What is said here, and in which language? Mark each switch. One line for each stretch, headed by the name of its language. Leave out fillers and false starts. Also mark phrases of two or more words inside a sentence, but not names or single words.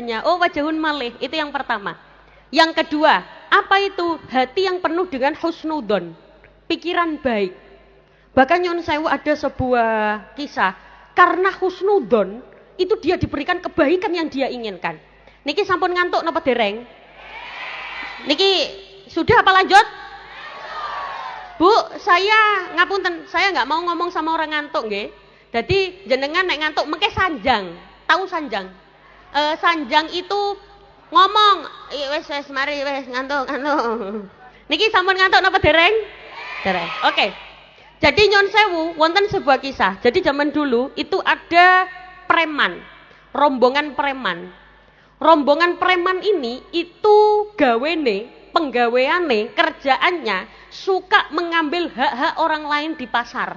Indonesian: Oh, wajahun malih, itu yang pertama. Yang kedua, apa itu? Hati yang penuh dengan husnudon, pikiran baik. Bahkan Nyun Sewu ada sebuah kisah, karena husnudon itu dia diberikan kebaikan yang dia inginkan.
Javanese: Niki sampun ngantuk napa dereng?
Indonesian: Niki sudah apa lanjut? Bu, saya ngapunten, saya nggak mau ngomong sama orang ngantuk nggih.
Javanese: Jadi jenengan nek ngantuk mengke sanjang.
Indonesian: Tahu sanjang? Sanjang itu ngomong,
Javanese: wes mari wes ngantuk. Niki sampun ngantuk napa dereng? Dereng.
Indonesian: Oke. Jadi Nyun Sewu wonten sebuah kisah. Jadi zaman dulu itu ada preman, rombongan preman. Rombongan preman ini itu penggaweane, kerjaannya suka mengambil hak-hak orang lain di pasar.